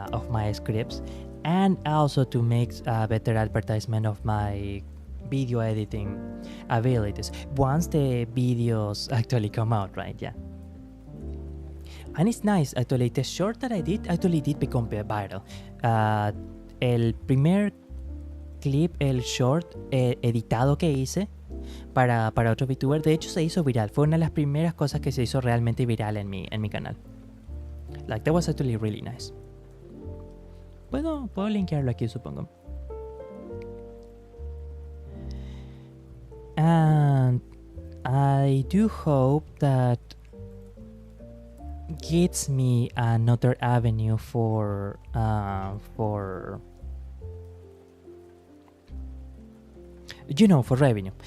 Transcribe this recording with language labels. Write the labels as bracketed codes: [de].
[en] my scripts, and also to make a better advertisement of my video editing abilities once the videos actually come out, right? Yeah. And it's nice, actually, the short that I did actually did become viral. [es] El primer clip, el short editado que hice, para otro VTuber. De hecho, se hizo viral. Fue una de las primeras cosas que se hizo realmente viral en mi canal. [en] Like, that was actually really nice. [es] Puedo linkearlo aquí, supongo. [en] And I do hope that gives me another avenue for for revenue.